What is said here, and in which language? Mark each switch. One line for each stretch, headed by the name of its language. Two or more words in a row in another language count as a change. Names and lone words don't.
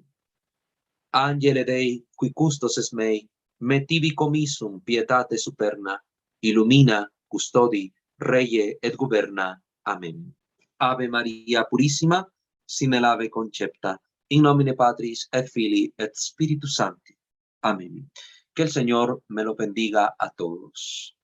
Latin: Angele Dei, qui custos es mei, me tibi commissum pietate superna, illumina, custodi, reie et governa. Amén. Ave Maria purissima, sine lave concepta, in nomine Patris et Filii et Spiritus Sancti. Amén.
Spanish: Que el Señor me lo bendiga a todos.